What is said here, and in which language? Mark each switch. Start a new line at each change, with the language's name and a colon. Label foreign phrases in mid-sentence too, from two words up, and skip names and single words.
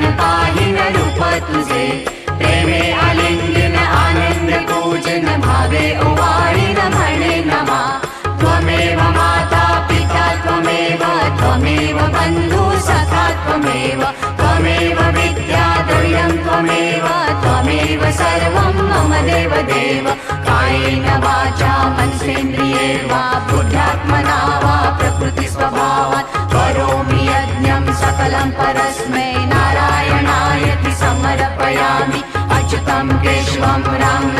Marathi: पाहिन रूप तुझे प्रेमे आलिंगन आनंद पूजन भावे ओवाळीन म्हणे नमा
Sanskrit: त्वमेव माता पिता त्वमेव बंधु सखा त्वमेव विद्या द्रव्यं त्वमेव सर्वं मम देव कायेन वाचा मनसेन्द्रिये वा बुद्ध्यात्मना वा प्रकृतिस्वभावात् करोमि यज्ञं सकलं परस्मै नारायणायति समर्पयामि अच्युतं केशवं